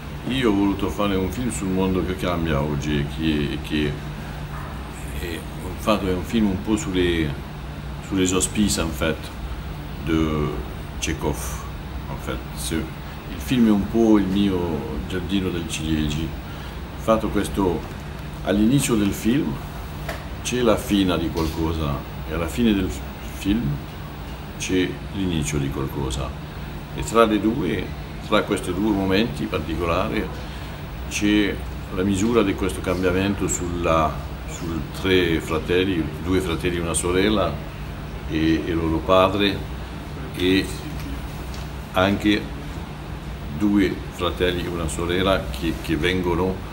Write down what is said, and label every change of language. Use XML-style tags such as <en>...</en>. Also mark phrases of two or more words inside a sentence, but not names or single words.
<it>Io ho voluto fare un film sul mondo che cambia oggi è un film un po'</it> <fr>sous les auspices en fait de</fr> <it>Chekhov.</it> <fr>En fait.</fr> <it>Il film è un po' il mio giardino del ciliegi. Fatto questo, all'inizio del film c'è la fine di qualcosa e alla fine del film c'è l'inizio di qualcosa. E tra questi due momenti particolari c'è la misura di questo cambiamento sul due fratelli e una sorella e il loro padre, e anche due fratelli e una sorella che vengono</it>